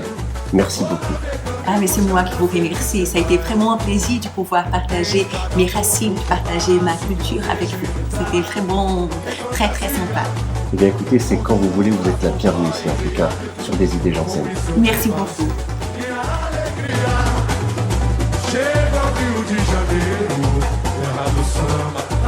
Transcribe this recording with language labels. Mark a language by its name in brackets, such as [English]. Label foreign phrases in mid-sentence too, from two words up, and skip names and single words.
[French] Merci beaucoup. Ah, mais c'est moi qui vous remercie. Ça a été vraiment un plaisir de pouvoir partager mes racines, de partager ma culture avec vous. C'était vraiment très très sympa. Eh bien écoutez, c'est quand vous voulez, vous êtes la bienvenue ici, en tout cas, sur Des Idées Janssen. Merci beaucoup. [Portuguese] Chega ao Rio de Janeiro, terra do samba.